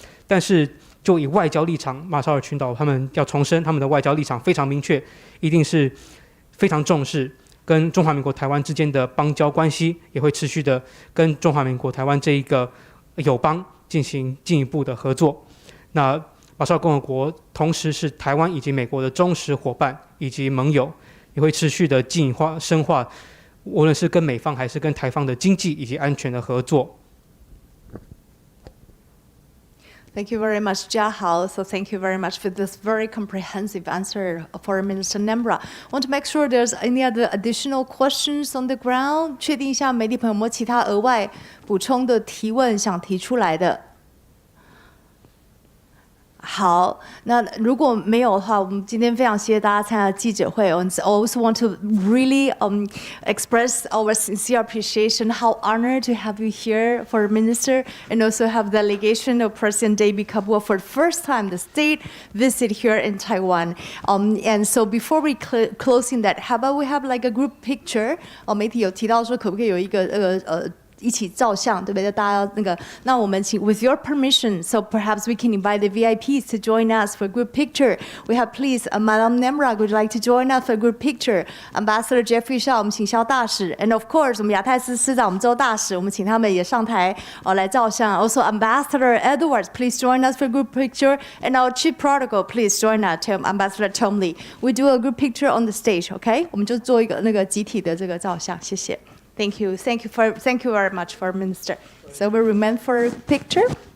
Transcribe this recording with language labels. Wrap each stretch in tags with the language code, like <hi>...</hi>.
<zh>但是就以外交立场，马绍尔群岛他们要重申他们的外交立场非常明确，一定是非常重视跟中华民国台湾之间的邦交关系，也会持续的跟中华民国台湾这一个友邦进行进一步的合作。那马绍尔共和国同时是台湾以及美国的忠实伙伴以及盟友，也会持续的进化深化，无论是跟美方还是跟台方的经济以及安全的合作。</zh> <en>Thank you very much, Jiahao. So thank you very much for this very comprehensive answer for Minister Nembra. Want to make sure there's any other additional questions on the ground?</en> <zh>确定一下媒体朋友有没有其他额外补充的提问想提出来的好，那如果没有的话，我们今天非常谢谢大家参加记者会。</zh> <en>I also want to really express our sincere appreciation, how honored to have you here for Minister, and also have delegation of President David Kabua for the first time the state visit here in Taiwan. And so before we closing that, how about we have like a group picture?</en> <zh>媒体有提到说可不可以有一个一起照相，对不对？大家要那个，那我们请</zh> <en>with your permission, so perhaps we can invite the VIPs to join us for a group picture. We have please, Madam Nemrag would like to join us for a group picture.</en> <zh>Ambassador Jeffrey Shaw, 我们请肖大使 ，</zh> <en>and of course</en> <zh>我们亚太司司长、我们周大使，我们请他们也上台来照相。</zh> <en>Also Ambassador Edwards, please join us for a group picture, and our Chief Protocol, please join us, Ambassador Tom Lee. We do a group picture on the stage, OK?</en> <zh>我们就做一个那个集体的这个照相，谢谢。</zh> <en>Thank you very much for Minister. So we remain for a picture.</en>